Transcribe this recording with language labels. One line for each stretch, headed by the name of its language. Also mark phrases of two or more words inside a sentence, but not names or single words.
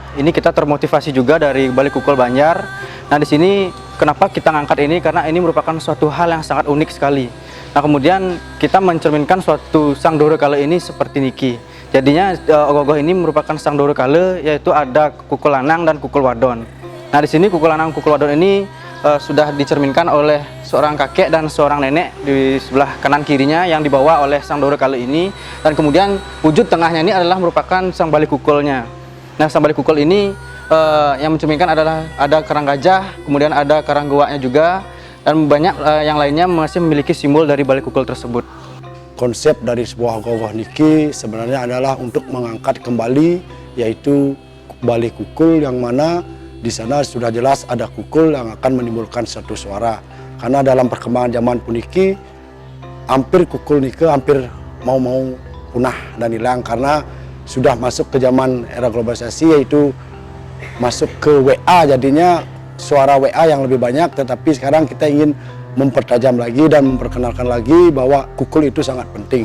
Indonesian: Ini kita termotivasi juga dari Bali Kukul Banjar. Nah, di sini kenapa kita ngangkat ini? Karena ini merupakan suatu hal yang sangat unik sekali. Nah, kemudian kita mencerminkan suatu Sang Dorekale ini seperti niki. Jadinya ogoh-ogoh ini merupakan Sang Dorekale, yaitu ada kukul lanang dan kukul wadon. Nah, di sini kukul lanang kukul wadon ini sudah dicerminkan oleh seorang kakek dan seorang nenek di sebelah kanan kirinya yang dibawa oleh Sang Dorekale ini. Dan kemudian wujud tengahnya ini adalah merupakan Sang Bali Kukulnya. Nah, Sang Bali Kukul ini yang mencerminkan adalah ada karang gajah, kemudian ada karang goaknya juga, dan banyak yang lainnya masih memiliki simbol dari Bali Kukul tersebut. Konsep dari sebuah ogoh-ogoh niki sebenarnya adalah untuk mengangkat kembali, yaitu Bali Kukul, yang mana di sana sudah jelas ada kukul yang akan menimbulkan satu suara. Karena dalam perkembangan zaman puniki, hampir kukul niki hampir mau punah dan hilang karena sudah masuk ke zaman era globalisasi, yaitu masuk ke WA, jadinya suara WA yang lebih banyak. Tetapi sekarang kita ingin mempertajam lagi dan memperkenalkan lagi bahwa kukul itu sangat penting.